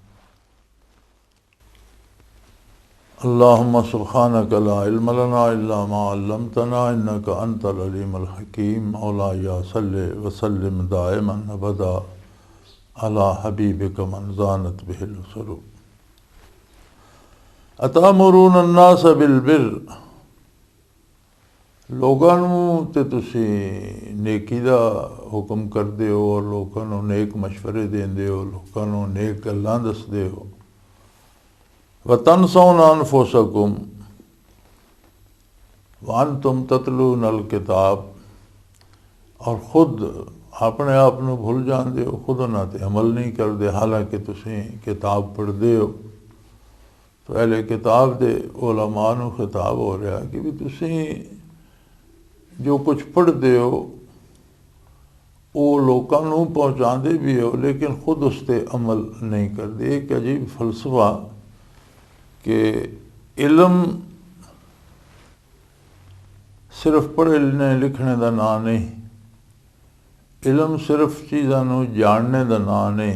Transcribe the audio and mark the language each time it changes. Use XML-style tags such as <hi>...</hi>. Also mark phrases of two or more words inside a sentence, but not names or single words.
<ar>اللهم سبحانك لا علم لنا إلا ما علمتنا إنك أنت العليم الحكيم. مولاي صل وسلم دائما أبدا على حبيبك من زانت به السرور. أتأمرون الناس بالبر,</ar> <pa>لوکاں تے تسی نیکی دا حکم کردے ہو اور لوکاں نوں نیک مشورے دیندے ہو، لوکاں نوں نیک گلاں دسدے ہو.</pa> <ar>وتنسون أنفسكم وأنتم تتلون الكتاب,</ar> <pa>اور خود اپنے آپ نوں بھل جاندے ہو، خود اونہاں تے عمل نہیں کردے، حالانکہ تسی کتاب پڑھدے ہو. تو اہل کتاب دے علماء نوں خطاب ہو رہا کہ بھی تسی</pa> <ur>جو کچھ پڑھتے ہو وہ لوگوں کو پہنچاتے بھی ہو، لیکن خود اس پر عمل نہیں کرتے. ایک عجیب فلسفہ کہ علم صرف پڑھنے لکھنے کا نام نہیں، علم صرف چیزوں کو جاننے کا نام نہیں.</ur>